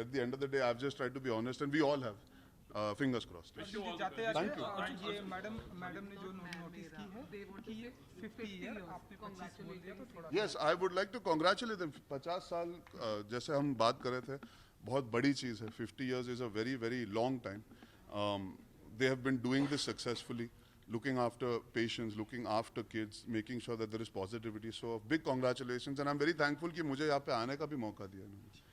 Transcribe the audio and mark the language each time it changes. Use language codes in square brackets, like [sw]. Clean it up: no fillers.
[en] At the end of the day I have just tried to be honest and we all have fingers crossed. [hi] जाते जाते ये madam ने जो notice की है कि ये 50 ईयर आपने 25 बोल दिया, तो थोड़ा [en] Yes, I would like to congratulate them. [hi] 50 साल जैसे हम बात कर रहे थे, बहुत बड़ी चीज़ है। [en] 50 years is a very very long time. They have been doing this successfully, looking after patients, looking after kids, making sure that there is positivity. So big congratulations, and I'm very thankful [hi] कि मुझे यहाँ पे आने का भी मौका दिया इन्होंने।